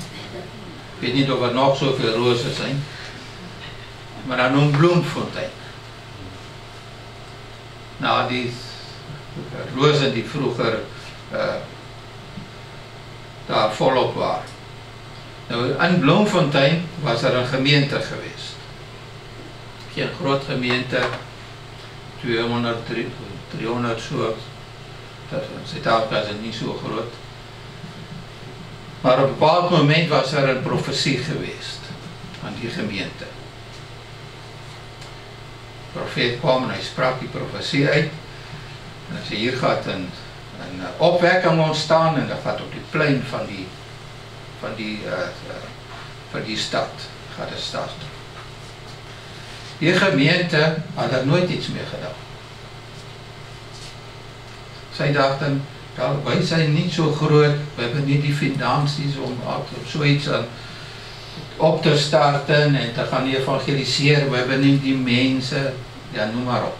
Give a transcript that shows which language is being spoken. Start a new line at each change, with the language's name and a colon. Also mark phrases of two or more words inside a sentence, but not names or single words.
Dutch: Ik weet niet of er nog zoveel rozen zijn, maar dan noemt Bloemfontein. Nou, die rozen die vroeger daar volop waren.
Afrikaans: Nou,
Dutch: in Bloemfontein was er een gemeente geweest.
Afrikaans: Geen groot gemeente, 200, 300 soort In Suid-Afrika is dit nie so groot. Maar op 'n bepaald moment was er 'n profesie geweest aan die gemeente. Die profeet kwam en hy sprak die profesie uit. En hy sê hier gaat 'n opwekking ontstaan en dat gaat op die plein van die stad, gaat de stad.
Dutch: Die gemeente had er nooit iets mee gedaan. Sy dachten, wij zijn niet zo groot, we hebben niet die finansies om zoiets op te starten en te gaan evangeliseren, we hebben niet die mensen, ja noem maar op.